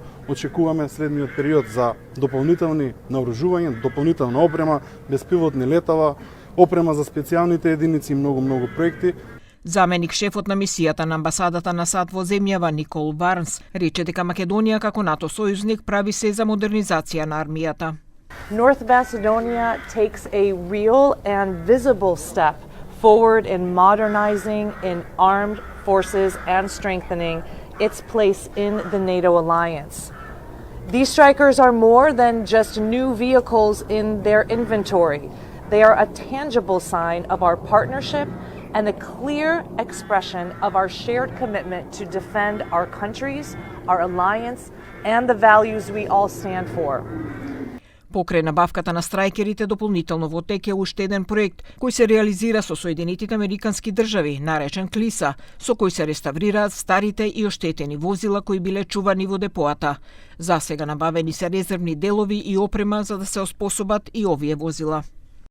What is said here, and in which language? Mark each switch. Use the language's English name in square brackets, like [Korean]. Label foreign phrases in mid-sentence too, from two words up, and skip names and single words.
[Macedonian] Очекуваме следниот период за дополнителни наоружувања, дополнителна опрема, беспилотни летала, опрема за специјалните единици и многу проекти. Заменик шефот на мисијата на амбасадата на САД во земјава Никол Барнс рече дека Македонија како НАТО сојузник прави се за модернизација на армијата. [English] North Macedonia takes a real and visible step forward in modernizing in armed forces and strengthening its place in the NATO alliance. These strikers are more than just new vehicles in their inventory. They are a tangible sign of our partnership and a clear expression of our shared commitment to defend our countries, our alliance, and the values we all stand for. [Macedonian] Покрај набавката на страјкерите, дополнително во тек е уште еден проект кој се реализира со Соединетите Американски држави, наречен Клиса, со кој се реставрираат старите и оштетени возила кои биле чувани во депоата. За сега набавени се резервни делови и опрема за да се оспособат и овие возила.